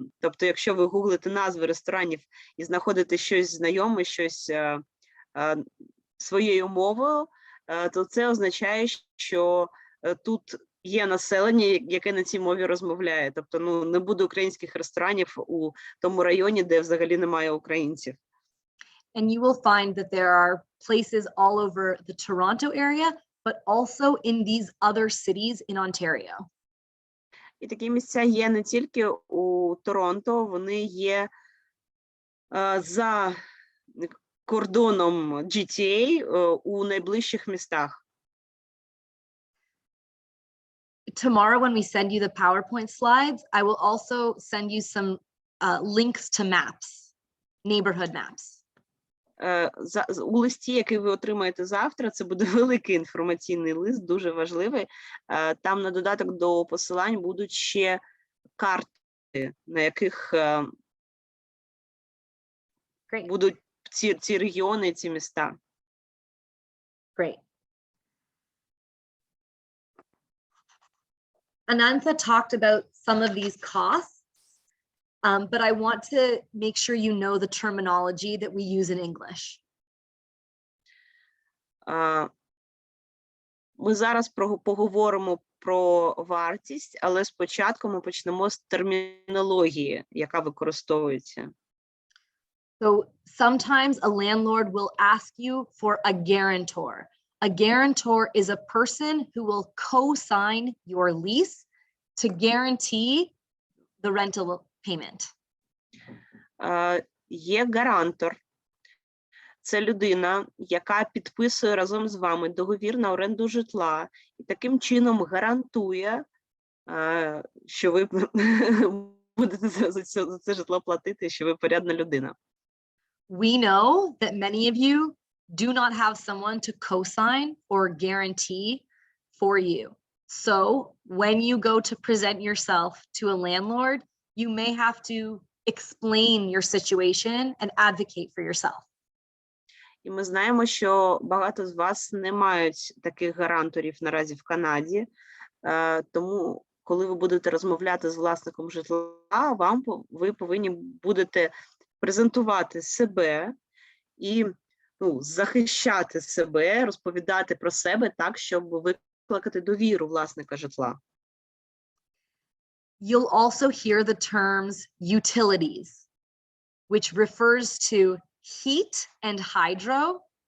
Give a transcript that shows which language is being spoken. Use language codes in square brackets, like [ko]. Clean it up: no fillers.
[uk] Тобто, якщо ви гуглите назви ресторанів і знаходите щось знайоме, щось своєю мовою, то це означає, що тут є населення, яке на цій мові розмовляє. Тобто, не буде українських ресторанів у тому районі, де взагалі немає українців. [en] And you will find that there are places all over the Toronto area, but also in these other cities in Ontario. [uk] І такі місця є не тільки у Торонто, вони є за кордоном GTA у найближчих містах. [en] Tomorrow, when we send you the PowerPoint slides, I will also send you some links to maps, neighborhood maps. [uk] У листі, який ви отримаєте завтра, це буде великий інформаційний лист, дуже важливий. Там на додаток до посилань будуть ще карти, на яких будуть ці регіони, ці міста. [en] Great. Anantha talked about some of these costs, but I want to make sure you know the terminology that we use in English. [uk] Ми зараз поговоримо про вартість, але спочатку ми почнемо з термінології, яка використовується. [en] So sometimes a landlord will ask you for a guarantor. A guarantor is a person who will co-sign your lease to guarantee the rental payment. [uk] Є гарантор. Це людина, яка підписує разом з вами договір на оренду житла і таким чином гарантує, що ви будете за це житло платити, що ви порядна людина. [en] We know that many of you do not have someone to co-sign or guarantee for you. So when you go to present yourself to a landlord, you may have to explain your situation and advocate for yourself. [uk] І ми знаємо, що багато з вас не мають таких гаранторів наразі в Канаді, тому коли ви будете розмовляти з власником житла, ви повинні будете презентувати себе і захищати себе, розповідати про себе так, щоб викликати довіру власника житла. [en] You'll also hear the terms utilities, which refers to heat and hydro.